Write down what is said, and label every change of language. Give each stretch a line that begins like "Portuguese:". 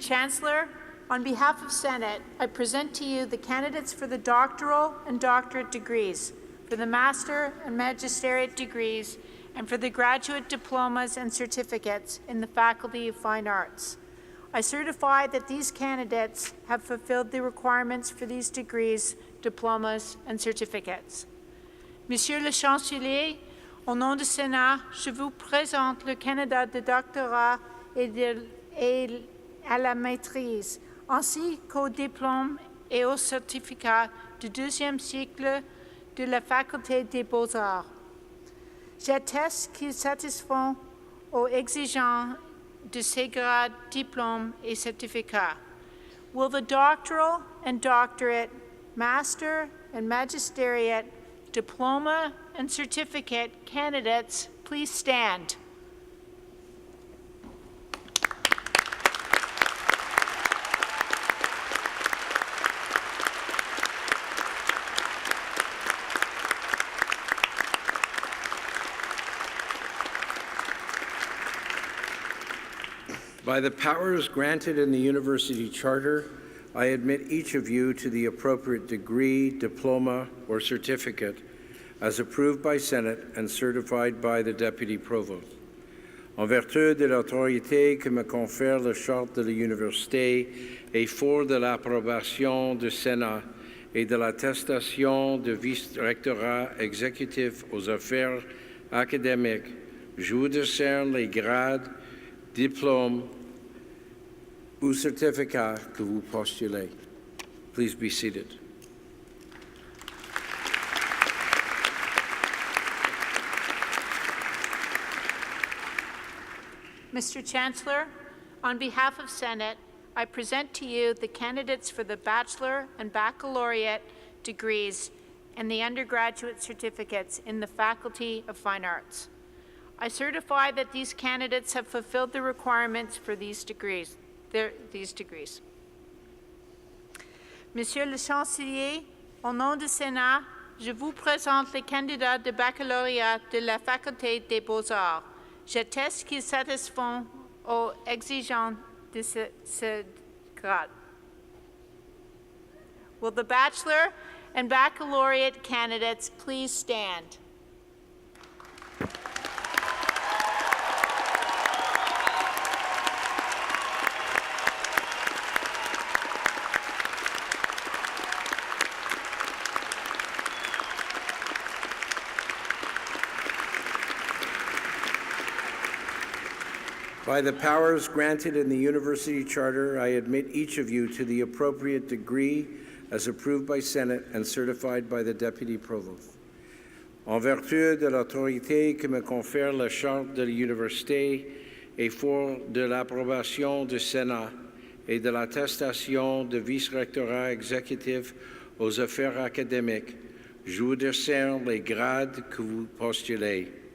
English: Chancellor, on behalf of Senate, I present to you the candidates for the doctoral and doctorate degrees, for the master and magisteriate degrees, and for the graduate diplomas and certificates in the Faculty of Fine Arts. I certify that these candidates have fulfilled the requirements for these degrees, diplomas, and certificates.
French: Monsieur le Chancelier, au nom du Sénat, je vous présente le candidat de doctorat et à la maîtrise, ainsi qu'au diplôme et au certificat du deuxième cycle de la Faculté des Beaux-Arts. J'atteste qu'ils satisfont aux exigences de ces grades, diplômes, et certificats.
English: Will the doctoral and doctorate, master and magisteriate, diploma and certificate candidates please stand? By the powers granted in the University Charter, I admit each of you to the appropriate degree, diploma, or certificate as approved by Senate and certified by the Deputy Provost.
French: En vertu de l'autorité que me confère la Charte de l'Université et fort de l'approbation du Sénat et de l'attestation du vice-rectorat exécutif aux affaires académiques, je vous décerne les grades, diplôme ou certificat que vous postulez.
English: Please be seated. Mr. Chancellor, on behalf of Senate, I present to you the candidates for the bachelor and baccalaureate degrees and the undergraduate certificates in the Faculty of Fine Arts. I certify that these candidates have fulfilled the requirements for these degrees.
French: Monsieur le Chancelier, au nom du Sénat, je vous présente les candidats de baccalauréat de la Faculté des Beaux-Arts. J'atteste qu'ils satisfont aux exigences de ce grade.
English: Will the bachelor and baccalaureate candidates please stand? By the powers granted in the University Charter, I admit each of you to the appropriate degree as approved by Senate and certified by the Deputy Provost.
French: En vertu de l'autorité que me confère la Charte de l'Université et fort de l'approbation du Sénat et de l'attestation de vice-rectorat exécutif aux affaires académiques, je vous décerne les grades que vous postulez.